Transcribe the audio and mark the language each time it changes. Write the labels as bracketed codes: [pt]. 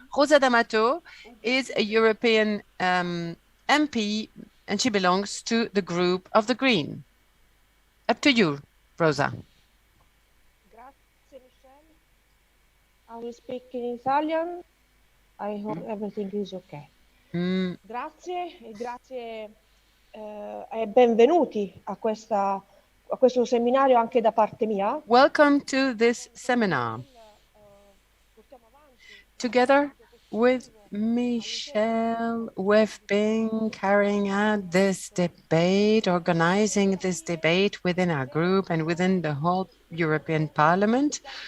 [en] Rosa D'Amato is a European MP, and she belongs to the group of the Green. Up to you, Rosa. Grazie, Michelle. I will speak in Italian. I hope everything is okay. [it] Grazie e benvenuti a questo seminario anche da parte mia. [en] Welcome to this seminar. Together with Michèle, we've been carrying out this debate, organizing this debate within our group and within the whole European Parliament.